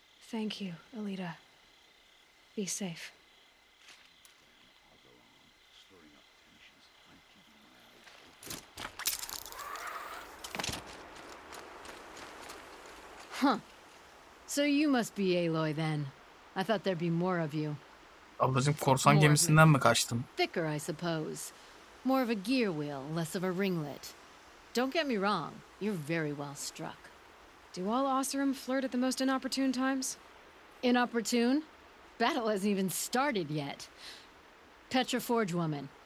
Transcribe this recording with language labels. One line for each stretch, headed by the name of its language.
English: Thank you, Elita. Be safe. Huh. So you must be Aloy then. I thought there'd be more of you.
Turkish: Ablacığım korsan gemisinden mi kaçtın?
English: Thicker, I suppose. More of a gear wheel, less of a ringlet. Don't get me wrong, you're very well struck. Do all Oseram flirt at the most inopportune times? Inopportune? Battle hasn't even started yet. Petra Forge Woman.